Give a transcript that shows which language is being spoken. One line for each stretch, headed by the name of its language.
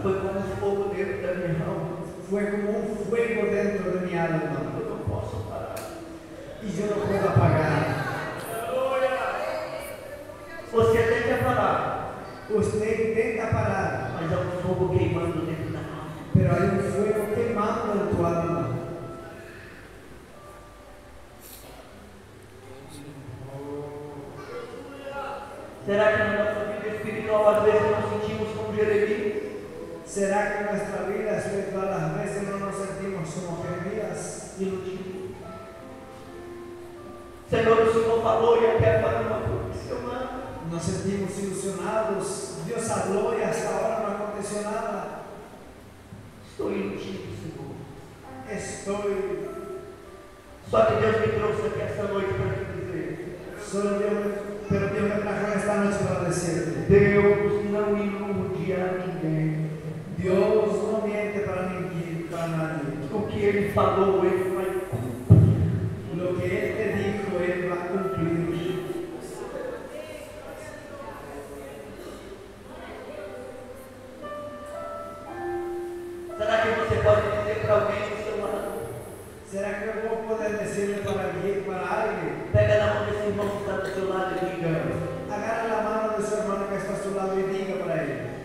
Portuguese: foi como um fogo dentro da minha alma.
Spanish: fue como un fuego dentro de mi alma
Portuguese: Eu não posso parar.
Spanish: y yo no puedo apagar.
Portuguese: Você tenta parar,
Spanish: Usted intenta parar,
Portuguese: mas há um fogo queimando dentro da alma.
Spanish: pero hay un fuego quemando en tu alma.
Portuguese: Será que na nossa vida espiritual às vezes não sentimos como Jeremias?
Spanish: ¿Será que en nuestra vida espiritual a veces no nos sentimos como Jeremías?
Portuguese: Iludido. Senhor, o Senhor falou e eu quero fazer uma coisa.
Spanish: Nos sentimos ilusionados. Dios habló y hasta ahora no aconteció nada.
Portuguese: Estou iludido, Senhor.
Spanish: Estoy.
Portuguese: Só que Deus me trouxe aqui esta noite para te dizer.
Spanish: Pero Dios me trajo esta noche para decirte:
Portuguese: Deus não ilude a ninguém.
Spanish: Dios no miente para ninguém, para nadie.
Portuguese: O que Ele falou, Ele vai cumprir.
Spanish: Lo que Él te dijo, Él va a cumplir.
Portuguese: Será que você pode dizer para alguém do seu lado?
Spanish: ¿Será que vos podés decirle para alguien?
Portuguese: Pega na mão desse irmão que está do seu lado e diga:
Spanish: Agarra la mano de su hermano que está a su lado y diga para él: